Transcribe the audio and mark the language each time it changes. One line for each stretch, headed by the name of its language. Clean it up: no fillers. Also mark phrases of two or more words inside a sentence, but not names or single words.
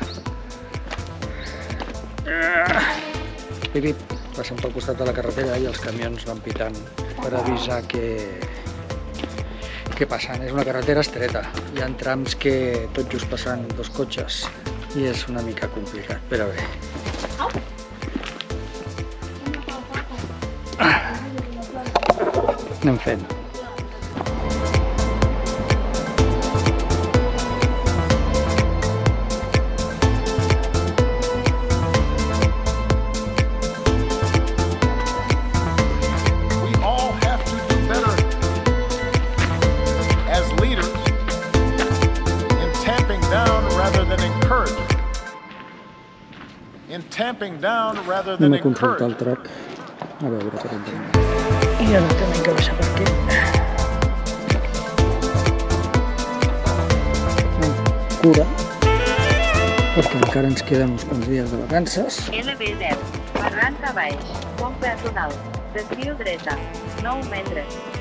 Catalan: Pip, passem pel costat de la carretera i els camions van pitant per avisar que passen. És una carretera estreta, hi ha trams que tot just passen dos cotxes i és una mica complicat, però bé. Anem fent.
English: We all have to do better as leaders in tamping down rather than encouraging. In tamping down rather than
Catalan: Anem a consultar el
English: encouraging.
Catalan: track, a veure per on tenim. I ara tenim que baixar per aquí. Cura, perquè encara ens queden uns quants dies de vacances. LB10, barranc a baix, pont peatonal, desviu dreta, 9 metres.